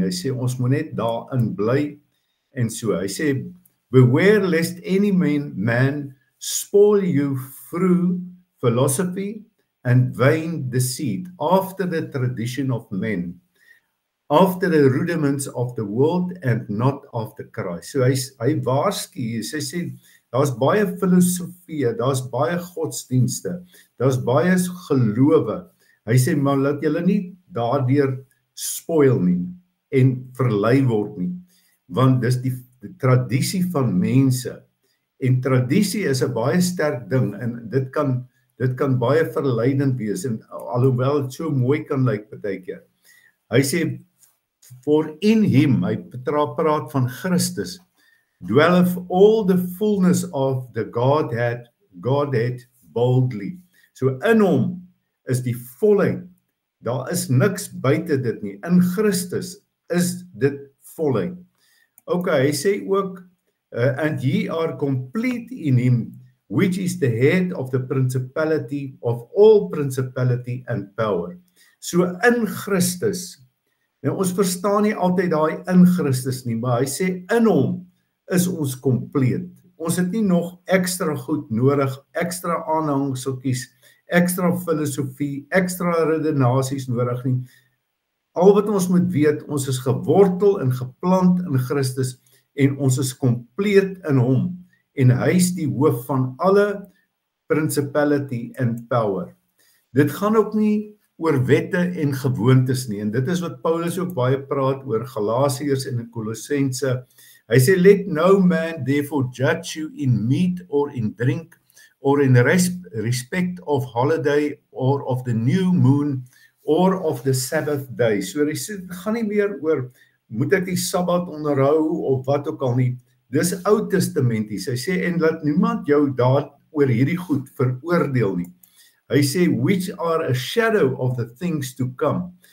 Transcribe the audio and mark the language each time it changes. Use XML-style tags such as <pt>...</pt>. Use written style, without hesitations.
<af>Hy sê, ons moet net daarin bly en so. Hy sê,</af> <en>beware lest any man spoil you through philosophy and vain deceit, after the tradition of men, after the rudiments of the world and not after Christ.</en> <af>So hy waarsku, hy sê, daar's baie filosofie, daar's baie godsdienste, daar's baie gelowe. Hy sê, maar laat julle nie daardeur spoil nie en verlei word nie, want dis die tradisie van mense. En tradisie is 'n baie sterk ding en dit kan baie verleidend wees, en alhoewel dit so mooi kan lyk baie keer. Hy sê,</af> <en>for in him,</en> <af>hy praat van Christus,</af> <en>dwelleth all the fullness of the Godhead boldly.</en> <af>So in hom is die volheid. Daar is niks buite dit nie. In Christus is dit volheid.</af> <en>Okay,</en> <af>hy sê ook,</af> <en>and ye are complete in him, which is the head of the principality of all principality and power.</en> <af>So in Christus, nou ons verstaan nie altyd daai in Christus nie, maar hy sê in hom is ons kompleet. Ons het nie nog ekstra goed nodig, ekstra aanhangseltjies, ekstra filosofie, ekstra redenasies nodig nie. Al wat ons moet weet, ons is gewortel en geplant in Christus en ons is kompleet in hom en hy is die hoof van alle</af> <en>principality and power.</en> <af>Dit gaan ook nie oor wette en gewoontes nie, en dit is wat Paulus ook baie praat oor Galasiërs en in Kolossense. Hy sê,</af> <en>let no man therefore judge you in meat or in drink or in respect of holiday or of the new moon or of the Sabbath day.</en> <af>So hy sê, dit gaan nie meer oor, moet ek die Sabbat onderhou of wat ook al nie. Dis Ou Testamenties. Hy sê, en laat niemand jou daar oor hierdie goed veroordeel nie. Hy sê,</af> <en>which are a shadow of the things to come.</en>